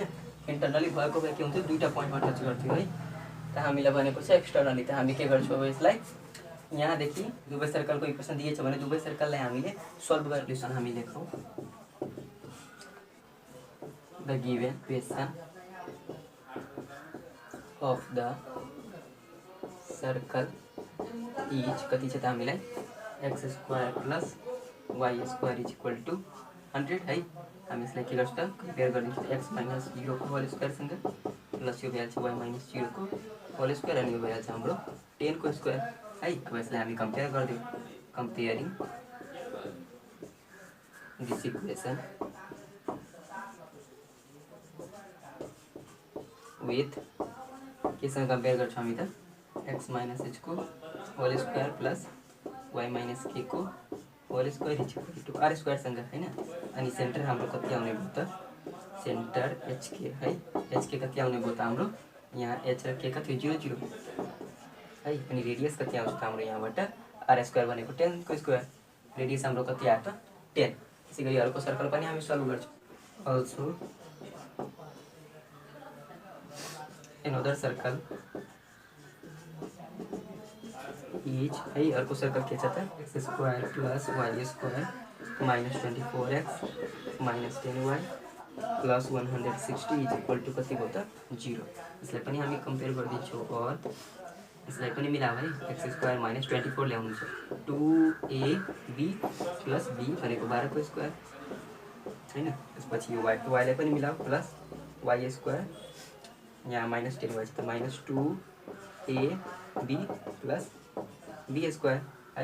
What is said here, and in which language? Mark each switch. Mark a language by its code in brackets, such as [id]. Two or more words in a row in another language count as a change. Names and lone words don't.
[ne] इन्टर्नली भएको भए के हुन्थ्यो दुईटा पोइन्टमा टच गर्थ्यो है। त हामीले भनेको छ एक्सटर्नली। त हामी के गर्छौँ अब यसलाई यहाँदेखि दुवै सर्कलको इक्वेसन दिएछ भने दुवै सर्कललाई हामीले सल्भ गरेर इक्वेसन हामी लेखौँ [en] the given equation of the circle is [ne] कति छ त हामीलाई [en] x square plus y square is equal to 100 [ne] है। हामी यसलाई के गर्छौँ त कम्पेयर गरिदिन्छौँ [en] x minus 0 [ne] को होल स्क्वायरसँग प्लस यो भइहाल्छ [en] y minus 0 [ne] को [en] whole square [ne] अनि यो भइहाल्छ हाम्रो 10 को स्क्वायर है। अब यसलाई हामी कम्पेयर गरिदिउँ [en] comparing this equation with [ne] केसँग कम्पेयर गर्छौँ हामी त [en] x minus h [ne] को [en] whole square plus y minus k [ne] को [en] whole square is equal to r [ne] स्क्वायरसँग होइन। अनि सेन्टर हाम्रो कति आउने भयो त, सेन्टर एचके है, एचके कति आउने भयो त हाम्रो यहाँ एच र के कति 0 0 है। अनि रेडियस कति आउँछ त हाम्रो यहाँबाट [en] r square [ne] भनेको 10 को स्क्वायर, रेडियस हाम्रो कति आयो त 10। त्यसै गरी अर्को सर्कल पनि हामी सल्भ गर्छौँ। [en] also another circle is [ne] है, अर्को सर्कल के छ त [en] x square plus y square minus 24x minus 10y plus 160 is equal to [ne] कति भयो त 0। यसलाई पनि हामी कम्पेयर गरिदिन्छौँ और यसलाई पनि मिलाऊ है। [en] x square minus 24 [ne] ल्याउनु छ, [en] 2ab plus b [ne] भनेको 12 को स्क्वायर होइन। त्यसपछि यो वाईलाई पनि मिलाऊ [en] plus y square [ne] यहाँ [en] minus 10y [ne] छ त [en] minus 2ab plus b square [ne] है।